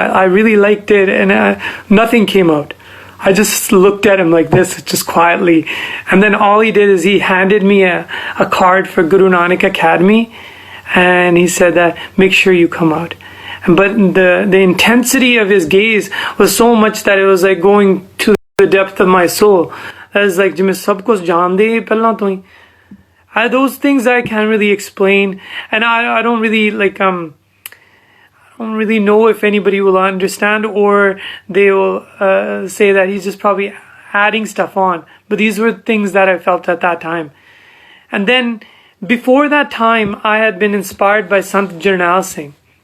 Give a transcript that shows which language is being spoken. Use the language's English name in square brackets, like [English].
[English] I really liked it, and nothing came out. I just looked at him like this, just quietly. And then all he did is he handed me a card for Guru Nanak Academy, and he said that, make sure you come out. But the intensity of his gaze was so much that it was like going to the depth of my soul. That is like, [Punjabi] jiਵੇਂ ਸਭ ਕੁਝ ਜਾਣਦੇ ਪਹਿਲਾਂ ਤੋਂ ਹੀ. [English] Those things I can't really explain, and I don't really like I don't really know if anybody will understand, or they will say that he's just probably adding stuff on. But these were things that I felt at that time. And then before that time, I had been inspired by Sant Jarnail Singh.